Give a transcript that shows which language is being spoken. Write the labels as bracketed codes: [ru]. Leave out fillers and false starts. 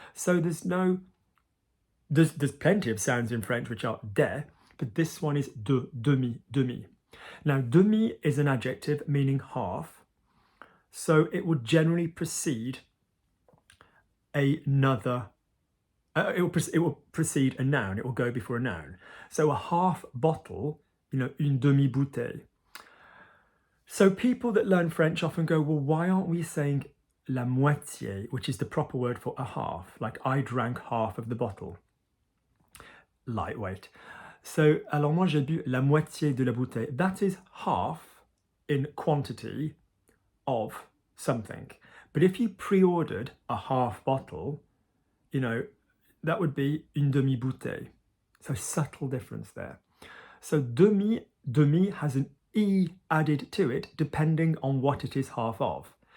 [en] So there's plenty of sounds in French which are de, but this one is de, demi. Now demi is an adjective meaning half, so it will generally precede another. It will precede a noun. It will go before a noun. So a half bottle, [fr] une demi-bouteille. [en] So people that learn French often go, well, why aren't we saying [fr] la moitié, [en] which is the proper word for a half, like I drank half of the bottle. Lightweight. [fr] So, alors moi j'ai bu la moitié de la bouteille. [en] That is half in quantity of something. But if you pre-ordered a half bottle, that would be [fr] une demi-bouteille. [en] So subtle difference there. So demi has an E added to it depending on what it is half of.